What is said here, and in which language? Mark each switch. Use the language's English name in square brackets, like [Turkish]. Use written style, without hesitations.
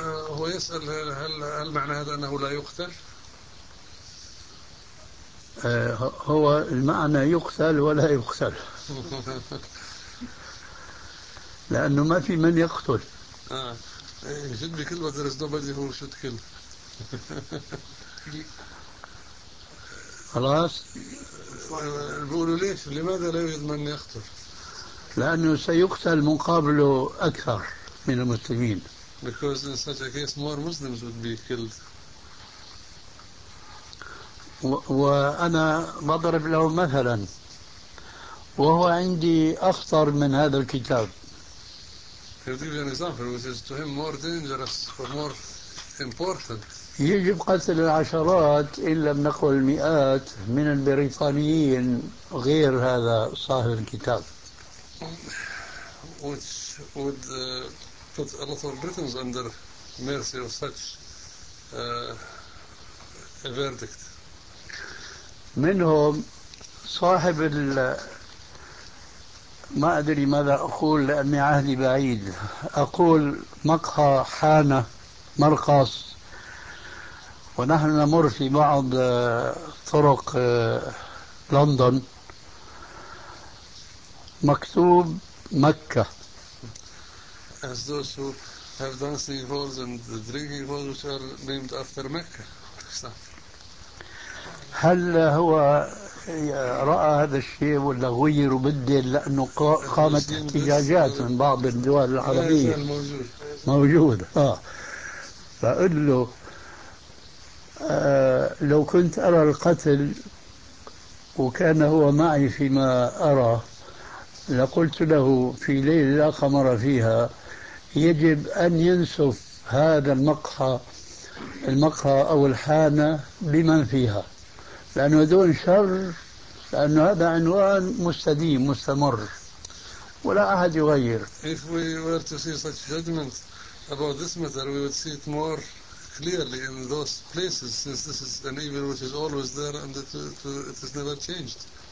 [Arabic] هو يسأل هل معنى هذا انه لا يقتل؟ هو المعنى يقتل ولا يقتل لأنه ما في من يقتل. [English] Should be killed, but there is nobody who should kill. [Arabic] خلاص. بقولوا ليش؟ لماذا لا يوجد من يقتل؟ لأنه سيقتل مقابله أكثر من المسلمين. [English] Because in such a case, more Muslims would be killed. [Arabic] وأنا بضرب له مثلا وهو عندي أخطر من هذا الكتاب. [English] He'll give you an example which is to him more dangerous or more important. [Arabic] يجب قتل العشرات إن لم نقل المئات من البريطانيين غير هذا صاحب الكتاب. [English] Which would put a lot of Britons under mercy of such a verdict. [Arabic] منهم صاحب ال ما أدري ماذا أقول لأن عهدي بعيد، أقول مقهى حانة مرقص، ونحن نمر في بعض طرق لندن مكتوب مكة. [English] As those who have dancing halls and drinking halls which are named after Mecca. [Arabic] هل هو رأى هذا الشيء ولا غير وبدل لأنه قامت احتجاجات من بعض الدول العربية موجود فأقول له لو كنت أرى القتل وكان هو معي فيما أرى لقلت له في ليلة لا قمر فيها يجب أن ينسف هذا المقهى أو الحانة بمن فيها لأنه دون شر لأنه هذا عنوان مستديم مستمر ولا أحد يغير. [English] If we were to see such judgment about this matter, we would see it more clearly in those places, since this is an evil which is always there and it is never changed.